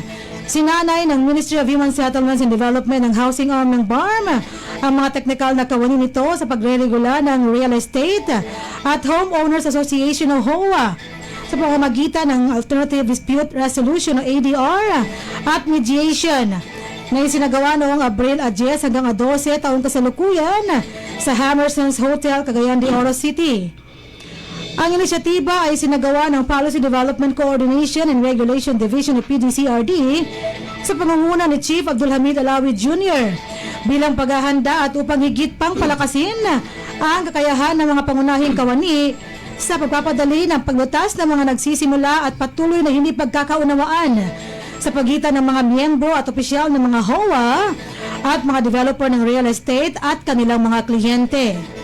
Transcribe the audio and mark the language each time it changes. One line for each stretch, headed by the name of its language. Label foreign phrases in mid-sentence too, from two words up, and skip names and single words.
Filipino: Sinanay ng Ministry of Human Settlements and Development ng housing arm ng BARM ang mga teknikal na kawani nito sa pagre-regula ng
English: real estate
Filipino: at Homeowners Association o HOA sa pamamagitan ng Alternative Dispute Resolution o ADR at mediation na isinagawa noong Abril 10 hanggang 12 taong kasalukuyan sa Hammerson's Hotel, Cagayan de Oro City. Ang inisyatiba ay sinagawa ng Policy Development Coordination and Regulation Division o PDCRD sa pangunguna ni Chief Abdul Hamid Alawi Jr. bilang paghahanda at upang higit pang palakasin ang kakayahan ng mga pangunahing kawani sa pagpapadali ng paglutas ng mga nagsisimula at patuloy na hindi pagkakaunawaan sa pagitan ng mga miyembro at opisyal ng mga HOA at mga developer ng
English: real estate
Filipino: at kanilang mga kliyente.